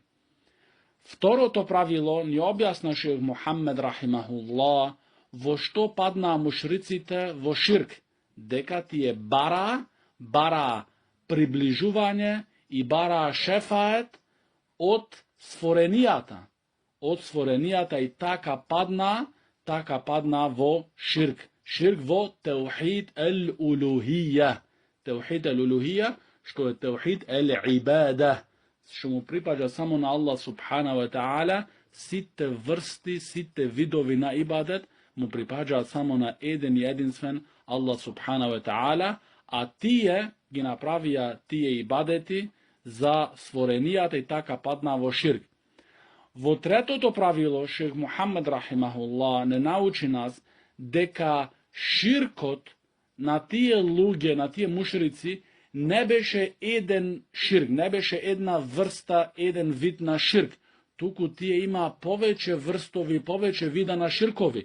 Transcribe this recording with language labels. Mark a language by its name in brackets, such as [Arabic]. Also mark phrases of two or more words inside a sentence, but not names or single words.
[Macedonian] Второто правило ни објасна шех Мухаммед рахимахуллах во што паднаа мушриците во ширк, дека тие бара приближување и бара шефает од створенијата, и така падна во ширк. Ширк во [Arabic] توحيد الألوهية. توحيد الألوهية, [Macedonian] што е [Arabic] توحيد العبادة, [Macedonian] што му припаѓа само на Аллах [Arabic] سبحانه وتعالى, [Macedonian] сите врсти, сите видови на ибадет му припаѓаат само на еден и единствен Аллах [Arabic] سبحانه وتعالى, [Macedonian] а тие ги направија тие ибадети за створенијата и така падна во ширк. Во третото правило, шех Мухаммед рахимахуллах не научи нас дека ширкот на тие луѓе, на тие мушрици, не беше еден ширк, не беше една врста, еден вид на ширк, туку тие има повеќе врстови, повеќе вида на ширкови.